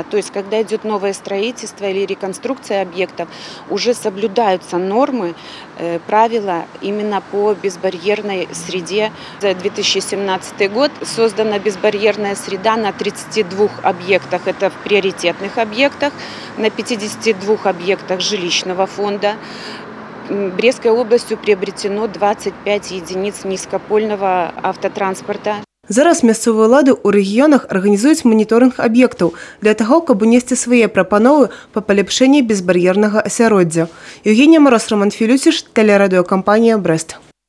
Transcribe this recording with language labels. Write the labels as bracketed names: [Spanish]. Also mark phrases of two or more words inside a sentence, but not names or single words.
[Russian] То есть, когда идет новое строительство или реконструкция объектов, уже соблюдаются нормы, правила именно по безбарьерной среде. За 2017 год создана безбарьерная среда на 32 объектах, это в приоритетных объектах, на 52 объектах жилищного фонда. Брестской областью приобретено 25 единиц низкопольного автотранспорта. [Belarusian] Зараз мясцовыя ўлады ў рэгіёнах арганізуюць маніторынг аб'ектаў для таго, каб унесці свае прапановы па паляпшэнні безбар'ернага асяроддзя. [Russian] Евгения Мороз, Роман Филюсиш, телерадиокомпания «Брест».